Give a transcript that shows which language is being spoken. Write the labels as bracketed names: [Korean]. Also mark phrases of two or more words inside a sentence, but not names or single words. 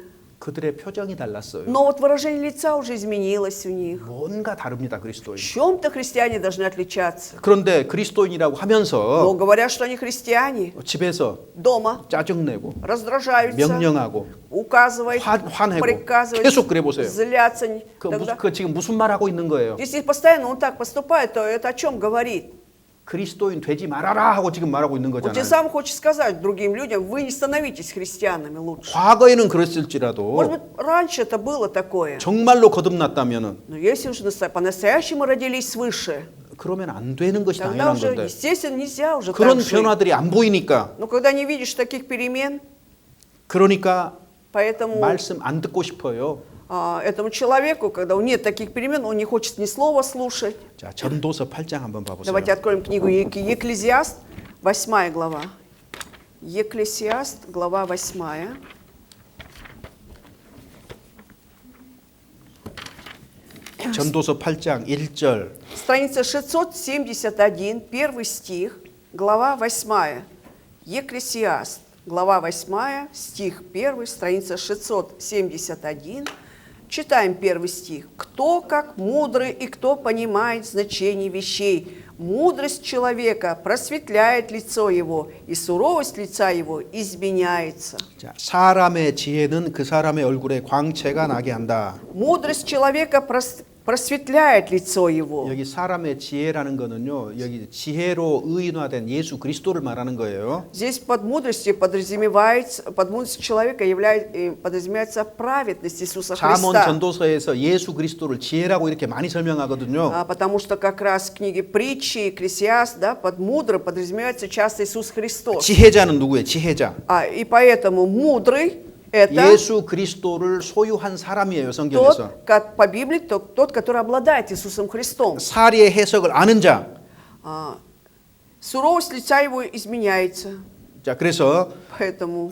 [Korean] 그들의 표정이 달랐어요. [Russian] Но вот выражение лица уже изменилось у них. [Korean] 뭔가 다릅니다, [Russian] В [Korean] 그리스도인. [Russian] чем-то христиане должны отличаться. [Korean] 그런데 그리스도인이라고 [Russian] Но [Korean] 하면서 [Russian] говорят, что они христиане, [Korean] 집에서 [Russian] дома [Korean] 짜증내고 [Russian] раздражаются, [Korean] 명령하고 [Russian] указывают, [Korean] 화내고 [Russian] приказывают, [Korean] 계속 그래 보세요. [Russian] злятся. [Korean] 그, 그 지금 무슨 말 하고 있는 거예요? [Russian] Если постоянно он так поступает, то это о чем говорит? [Korean] 그리스도인 되지 말아라 하고 지금 말하고 있는 [Russian] Он тем [Korean] 거잖아요. [Russian] самым хочет сказать другим людям, вы не становитесь христианами лучше. [Korean] 과거에는 [Russian] Может [Korean] 그랬을지라도 [Russian] быть, раньше это было такое. [Korean] 정말로 거듭났다면은 [Russian] Но если уже по-настоящему родились свыше, [Korean] 그러면 안 되는 것이 [Russian] тогда [Korean] 당연한 [Russian] уже, [Korean] 건데 [Russian] естественно, нельзя уже [Korean] 그런 [Russian] так жить. [Korean] 변화들이 안 보이니까 [Russian] Но когда не видишь таких перемен, [Korean] 그러니까 [Russian] поэтому [Korean] 말씀 안 듣고 싶어요. [Russian] этому человеку, когда у нет таких перемен, он не хочет ни слова слушать. [Korean] 자, 전도서 8장 한번 봐보세요. [Russian] Давайте откроем книгу Екклезиаст, 8 глава. Екклесиаст, глава 8. 전도서 8장 1절. Страница 671, первый стих, глава 8. Екклесиаст, глава 8, стих 1, страница 671. Читаем первый стих. «Кто как мудрый и кто понимает значение вещей? Мудрость человека просветляет лицо его, и суровость лица его изменяется». [Korean] 자, 사람의 지혜는 그 사람의 얼굴에 광채가 나게 한다. [Russian] Мудрость человека просветляет лицо его. [Korean] 여기 사람의 지혜라는 거는요. 여기 지혜로 의인화된 예수 그리스도를 말하는 거예요. [Russian] Здесь под мудростью подразумевается, под мудростью человека подразумевается праведность Иисуса [Korean] 잠언 [Russian] Христа. [Korean] 전도서에서 예수 그리스도를 지혜라고 이렇게 많이 설명하거든요. [Russian] Потому что как раз в книге притчи, Экклесиаст, да, под мудрым подразумевается часто Иисус Христос. [Korean] 지혜자는 누구예요? 지혜자. [Russian] И поэтому мудрый это [Korean] 예수 그리스도를 소유한 사람이에요, 성경에서. [Russian] тот, как по Библии, тот, который обладает Иисусом Христом. [Korean] 사리의 해석을 아는 자. [Russian] Суровость лица его изменяется. [Korean] 자, 그래서 [Russian] Поэтому,